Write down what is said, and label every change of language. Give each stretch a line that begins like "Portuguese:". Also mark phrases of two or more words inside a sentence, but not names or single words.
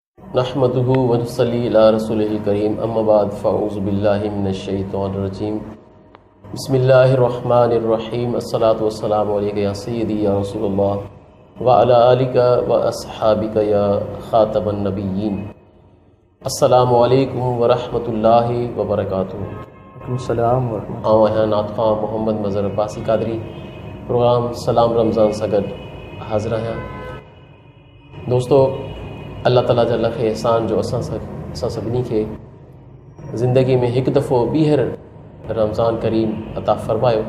Arabic: نحمده ونصلي على رسوله الكريم أما بعد فأعوذ بالله من الشيطان الرجيم بسم الله الرحمن الرحيم الصلاة والسلام عليك يا سيدي يا رسول الله وعلى آلك وأصحابك يا خاتم النبيين. السلام عليكم ورحمة الله وبركاته.
Sindhi: सलाम आवां नातख़ा मोहम्मद मज़हर अब्बासी कादरी प्रोग्राम सलाम रमज़ान सां गॾु हाज़िर आहियां। दोस्तों, अल्लाह ताला जा लख एहसान जो असां सभिनी खे ज़िंदगी में हिकु दफ़ो ॿीहर रमज़ान करीम अता फ़रमायो।